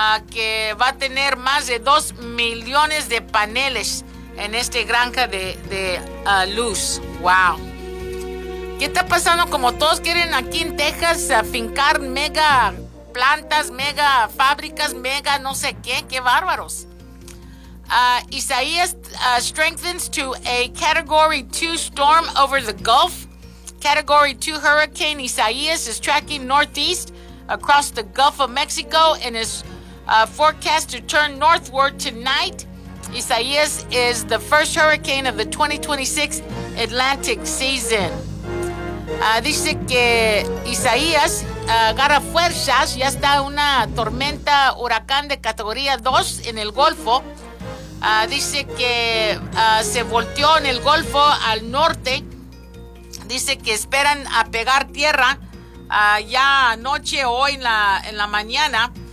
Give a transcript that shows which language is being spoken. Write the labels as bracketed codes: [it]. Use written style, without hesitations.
[es] Que va a tener más de 2 millones de paneles en esta granja de luz. ¡Wow! ¿Qué está pasando? Como todos quieren aquí en Texas fincar mega plantas, mega fábricas, mega no sé qué. ¡Qué bárbaros! [en] Isaías strengthens to a Category 2 storm over the Gulf. Category 2 Hurricane Isaías is tracking northeast across the Gulf of Mexico and is forecast to turn northward tonight. Isaías is the first hurricane of the 2026 Atlantic season. [es] Dice que Isaías agarra fuerzas, ya está una tormenta huracán de categoría 2 en el Golfo. Dice que se volteó en el Golfo al norte. Dice que esperan a pegar tierra ya anoche o hoy en la mañana.